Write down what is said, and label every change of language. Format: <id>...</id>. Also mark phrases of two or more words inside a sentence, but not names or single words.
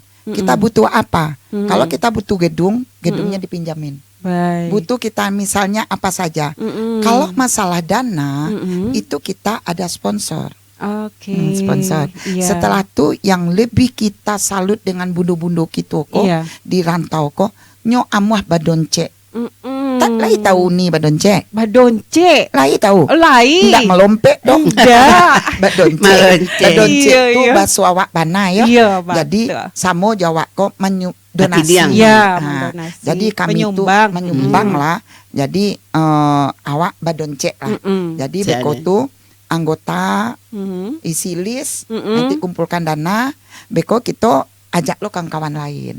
<id>Kita butuh apa? Kalau kita butuh gedung, gedungnya dipinjamin. Baik. Butuh kita misalnya apa saja. Kalau masalah dana, itu kita ada sponsor. Oke. Sponsor. Iya. Setelah itu yang lebih kita salut dengan bundu-bundu kita kok Iya.</id> <min>di rantau kok nyo amuah badonce. Tak lai tahu nih badonce. Badonce. Lai tahu.</min> <id>Lain.</id> <min>Enggak melompek dong.</min> <id>Enggak.</id> <min>Badonce. Malonce. Badonce</min> <id>Iya, itu iya.</id> <min>baso awak bana ya.</min> <id>Iya, betul.</id> <min>Jadi samo Jawa kok donasi. Diang.</min> <id>Iya, Nah, mendonasi. jadi kami itu Menyumbang.</id> <min>menyumbang lah. Jadi awak badonce lah. Jadi</min> <id>Siap,</id> <min>beko</min> <id>ya. tuh anggota isi list, nanti kumpulkan dana, beko kita ajak lo kawan-kawan lain.</id>